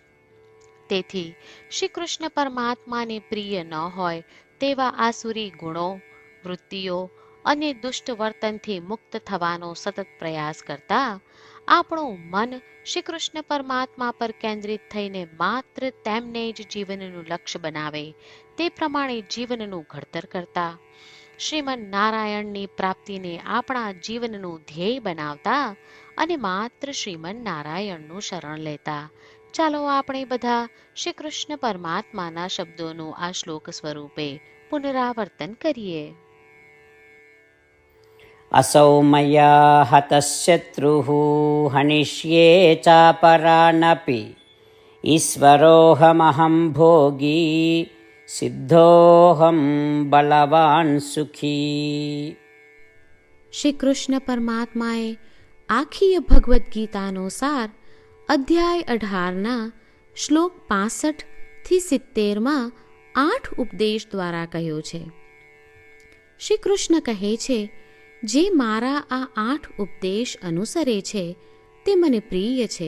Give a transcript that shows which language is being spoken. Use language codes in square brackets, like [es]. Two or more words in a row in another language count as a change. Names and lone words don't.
[gu] તેથી શ્રી કૃષ્ણ પરમાત્માને પ્રિય ન હોય તેવા આસુરી ગુણો, વૃત્તિઓ અને દુષ્ટ વર્તનથી મુક્ત થવાનો સતત પ્રયાસ કરતા આપણું મન શ્રી કૃષ્ણ પરમાત્મા પર કેન્દ્રિત થઈને માત્ર તેમને જ જીવનનું લક્ષ્ય બનાવે તે પ્રમાણે જીવનનું ઘડતર કરતા, શ્રીમન નારાયણની પ્રાપ્તિને આપણા જીવનનું ધ્યેય બનાવતા અને માત્ર શ્રીમન નારાયણનું શરણ લેતા. ચાલો આપણે બધા શ્રી કૃષ્ણ પરમાત્માના શબ્દોનું આ શ્લોક સ્વરૂપે પુનરાવર્તન કરીએ. [sa] असौ मया हतः शत्रुः हनिष्ये चापरानपि ईश्वरोऽहमहं भोगी सिद्धोऽहं बलवान् सुखी. [gu] શ્રી કૃષ્ણ પરમાત્માએ આખી ભગવદ્ ગીતાનો સાર અધ્યાય 18ના શ્લોક 65 થી 70માં 8 ઉપદેશ દ્વારા કહ્યો છે. શ્રી કૃષ્ણ કહે છે, જે મારા આ 8 ઉપદેશ અનુસરે છે તે મને પ્રિય છે.